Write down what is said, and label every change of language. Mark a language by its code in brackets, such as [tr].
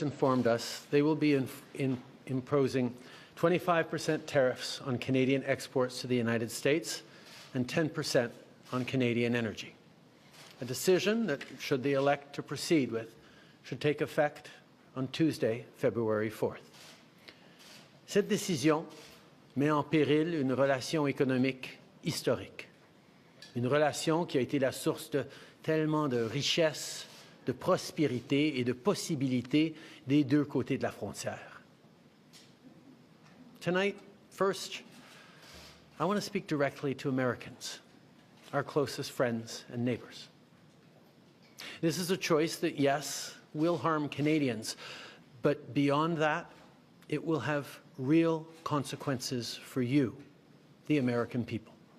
[en] informed us they will be imposing 25% tariffs on Canadian exports to the United States and 10% on Canadian energy. A decision that, should they elect to proceed with, should take effect on Tuesday, February 4th. [fr] Cette décision met en péril une relation économique historique, une relation qui a été la source de tellement de richesses, de prospérité et de possibilités des deux côtés de la frontière. [en] Tonight, first, I want to speak directly to Americans, our closest friends and neighbors. This is a choice that, yes, will harm Canadians, but beyond that, it will have real consequences for you, the American people.